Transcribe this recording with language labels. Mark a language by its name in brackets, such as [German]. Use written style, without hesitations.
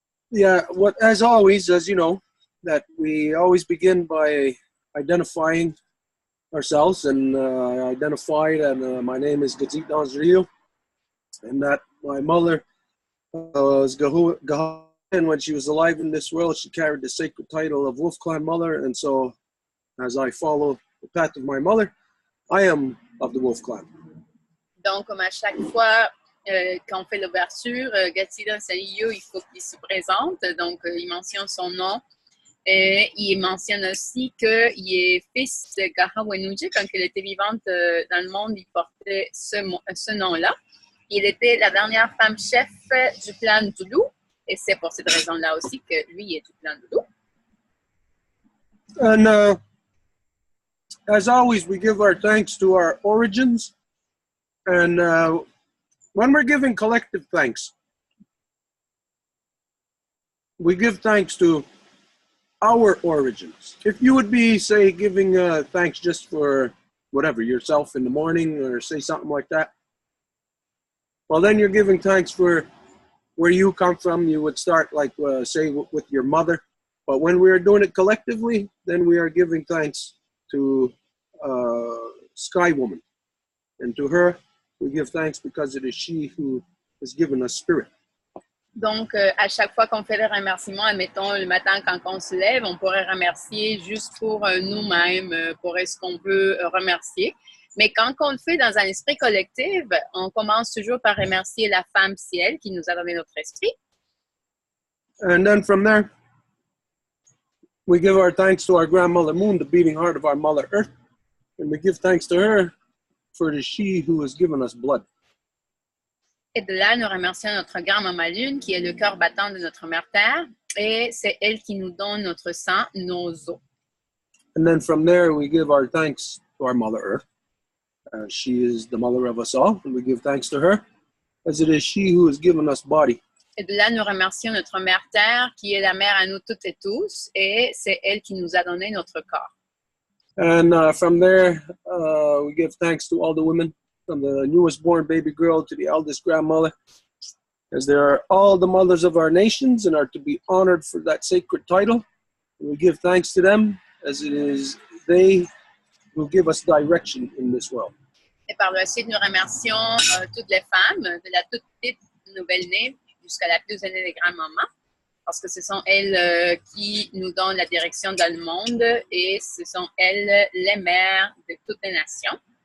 [English] Yeah, as always, as you know, that we always begin by identifying ourselves, and I identified, and my name is Gazit Rio, and that my mother was Gahu, and when she was alive in this world, she carried the sacred title of Wolf Clan Mother, and so as I follow the path of my mother, I am of the Wolf Clan. [French] Donc, comme à chaque fois quand on fait l'ouverture, Gatida Salio, il faut qu'il se présente, donc il mentionne son nom. Et il mentionne aussi qu'il est fils de Gahawenuji. Quand elle était vivante dans le monde, il portait ce nom-là. Il était la dernière femme chef du clan Doudou. Et c'est pour cette raison-là aussi que lui est du clan Doudou. [English] And as always, we give our thanks to our origins. And when we're giving collective thanks, we give thanks to our origins. If you would be, say, giving thanks just for whatever, yourself in the morning or say something like that, well, then you're giving thanks for where you come from. You would start like, say, with your mother. But when we are doing it collectively, then we are giving thanks to Sky Woman. And to her, we give thanks because it is she who has given us spirit. [French] Donc, à chaque fois qu'on fait le remerciement, admettons, le matin quand on se lève, on pourrait remercier juste pour nous-mêmes, pour ce qu'on veut remercier. Mais quand on le fait dans un esprit collectif, on commence toujours par remercier la femme ciel qui nous a donné notre esprit. [English] And then from there, we give our thanks to our grandmother Moon, the beating heart of our mother Earth. And we give thanks to her for it is she who has given us blood. [French] Et de là, nous remercions notre grand-maman Lune, qui est le cœur battant de notre mère Terre, et c'est elle qui nous donne notre sang, nos os. [English] And then from there, we give our thanks to our Mother Earth. She is the mother of us all, and we give thanks to her, as it is she who has given us body. [French] Et de là, nous remercions notre mère Terre, qui est la mère à nous toutes et tous, et c'est elle qui nous a donné notre corps. [English] And from there, we give thanks to all the women, from the newest born baby girl to the eldest grandmother, as they are all the mothers of our nations and are to be honored for that sacred title. And we give thanks to them, as it is they who give us direction in this world. [French] Et par la suite, nous remercions toutes les femmes, de la toute petite nouvelle-née jusqu'à la plus aînée des grands-mamans, parce que ce sont elles qui nous donnent la direction dans le monde et ce sont elles les mères de toutes les nations.